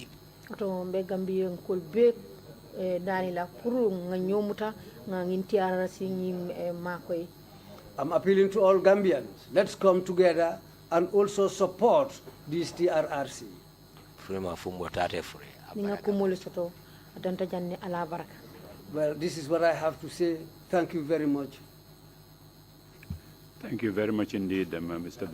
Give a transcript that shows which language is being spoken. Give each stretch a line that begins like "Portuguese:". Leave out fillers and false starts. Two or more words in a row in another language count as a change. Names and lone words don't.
Mandingo: To be Gambia ko be dani la pour nga nyomuta nga ngin TRRC ngim makoy.
English: I'm appealing to all Gambians. Let's come together and also support this TRRC. Well, this is what I have to say. Thank you very much. Thank you very much indeed, Mr.